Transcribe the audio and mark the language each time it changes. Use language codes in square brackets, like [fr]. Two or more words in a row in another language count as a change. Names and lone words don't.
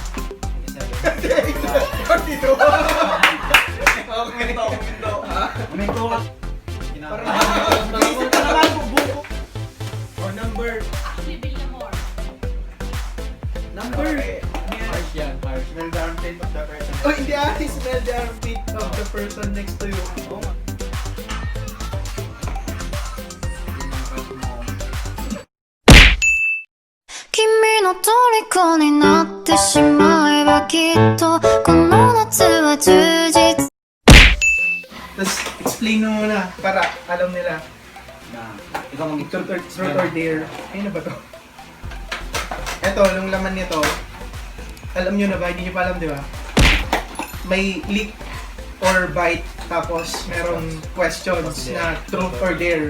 [tl] 42. Uminto ka. O, number. Number. Harsh yan, harsh. [en] Smell the armpit of the person. Oh, hindi smell the armpit of the person next to you. [ja] Kimiになってしまえばきっとこの夏は充実 [tl] Tapos, explain mo muna para alam nila. Ikaw [en] Truth or dare. [tl] Ayun na ba to? Eto, yung laman nito, alam nyo na ba? Hindi nyo pa alam, di ba? May [en] lick or bite, [tl] tapos merong questions na [en] truth or dare.